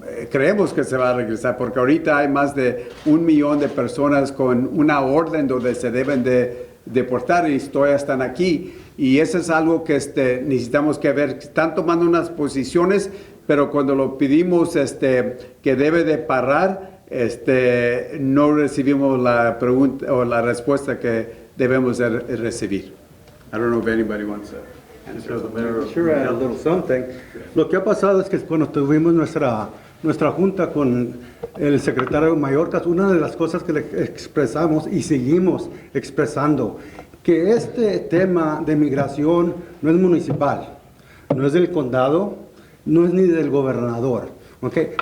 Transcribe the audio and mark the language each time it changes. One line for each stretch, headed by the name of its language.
Spanish: Creemos que se va a regresar porque ahorita hay más de 1 millón de personas con una orden donde se deben de deportar y todavía están aquí. Y eso es algo que necesitamos que ver. Están tomando unas posiciones, pero cuando lo pedimos que debe de parar, no recibimos la pregunta o la respuesta que debemos de recibir.
English: I don't know if anybody wants to answer. Sure, add a little something.
Spanish: Lo que ha pasado es que cuando tuvimos nuestra junta con el secretario Mayorkas, una de las cosas que le expresamos y seguimos expresando, que este tema de migración no es municipal, no es del condado, no es ni del gobernador. Okay.